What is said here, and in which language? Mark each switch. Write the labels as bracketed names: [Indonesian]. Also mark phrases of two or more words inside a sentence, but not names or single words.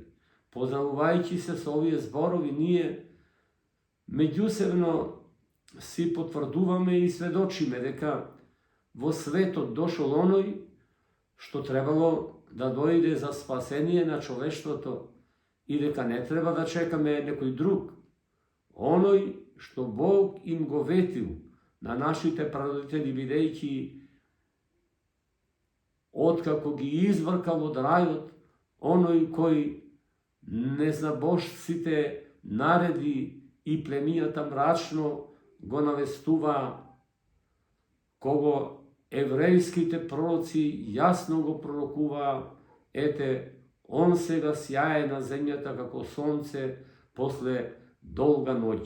[Macedonian] Поздравувајќи се со овие зборови, ние меѓусебно си потврдуваме и сведочиме дека во светот дошол оној што требало да дојде за спасение на човештвото и дека не треба да чекаме некој друг. Оној што Бог им го ветил на нашите прародители, бидејќи otkako gi izvrkal od rajot, onoj koji neznabožcите нареди и племијата мрачно го навестува, кого еврејските пророци јасно го пророкува, ете, он сега сјае на земјата како сонце после долга ноќ.